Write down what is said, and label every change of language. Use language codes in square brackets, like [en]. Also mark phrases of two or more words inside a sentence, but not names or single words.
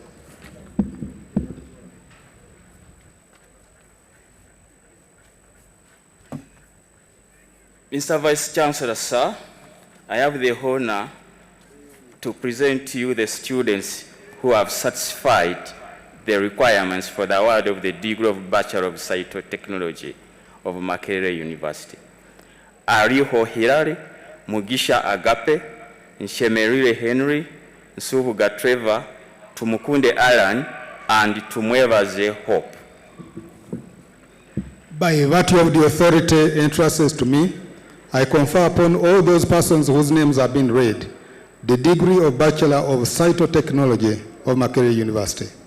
[en] Mr. Vice Chancellor, sir, I have the honor to present to you the students who have satisfied the requirements for the award of the degree of Bachelor of Cytotechnology of Makerere University. Ariho Hilary, Mugisha Agape, Nshemerire Henry, Nsubuga Trevor, Tumukunde Alan, and Tumwebaze Hope. By virtue of the authority entrusted to me, I confer upon all those persons whose names have been read the degree of Bachelor of Cytotechnology of Makerere University.